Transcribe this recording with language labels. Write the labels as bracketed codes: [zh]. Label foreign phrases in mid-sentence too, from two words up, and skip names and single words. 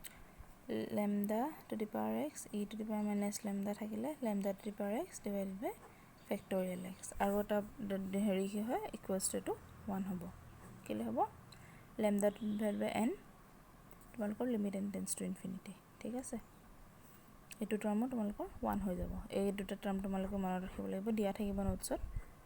[en] lambda to the power x e to the power minus lambda [as] থাকিলে [en] lambda to the power x divided by factorial x [as] আৰু এটা হেৰি কি হয় [en] equals to [as] এইটো 1 হ'ব কেলৈ হ'ব [en] lambda divide by n [as] তোমালোকৰ [en] limit n tends to infinity [as] ঠিক আছে এইটো টাৰ্মো তোমালোকৰ 1 হৈ যাব এই দুটা টাৰ্ম তোমালোকে মনত ৰাখিব লাগিব দিয়া থাকিব নোটছত